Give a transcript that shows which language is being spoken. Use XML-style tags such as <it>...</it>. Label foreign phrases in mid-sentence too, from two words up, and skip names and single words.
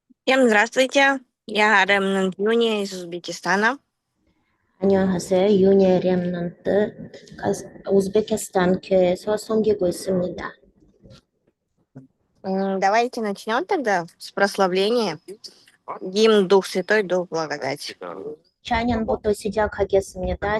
<ru>Всем здравствуйте. Я Ремнант Юния из Узбекистана.</ru> <ko>안녕하세요. 윤예 렘넌트 우즈베키스탄 교회에서 섬기고 있습니다.</ko> <ru>Давайте начнем тогда с прославления. Гимн Дух Святой, Дух Благодати.</ru> <ko>찬양부터 시작하겠습니다.</ko>